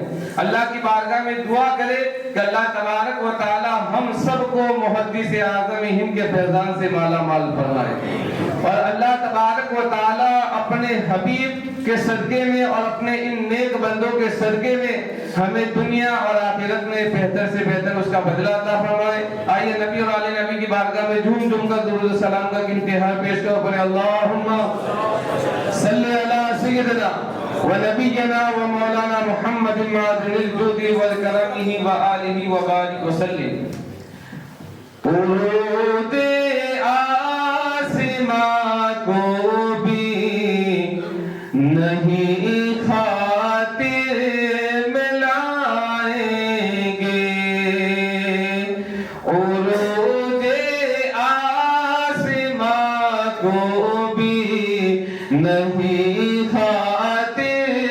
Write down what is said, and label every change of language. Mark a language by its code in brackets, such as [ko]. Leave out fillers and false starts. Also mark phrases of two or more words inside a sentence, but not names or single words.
[ur] اللہ کی بارگاہ میں دعا کرے کہ اللہ تبارک و تعالی ہم سب کو محدث اعظم ہند کے فیضان سے مالا مال فرمائے، اور اللہ تبارک و تعالی اپنے حبیب کے صدقے میں اور اپنے ان نیک بندوں کے صدقے میں ہمیں دنیا اور آخرت میں بہتر سے بہتر اس کا بدلہ عطا فرمائے۔ آئیے نبی اور آل نبی کی بارگاہ میں جھوم جھوم کر درود و سلام کا انتہا پیش کرو، پڑھیں [ar] اللہم صلی علی سیدنا و نبینا و مولانا محمد معدن الجود والکرمہ و آلہ و بارک وسلم۔ [ur] پرود آسماں کو بھی نہیں خاطر ملائیں گے، عروج آسماں کو بھی نہیں خاطر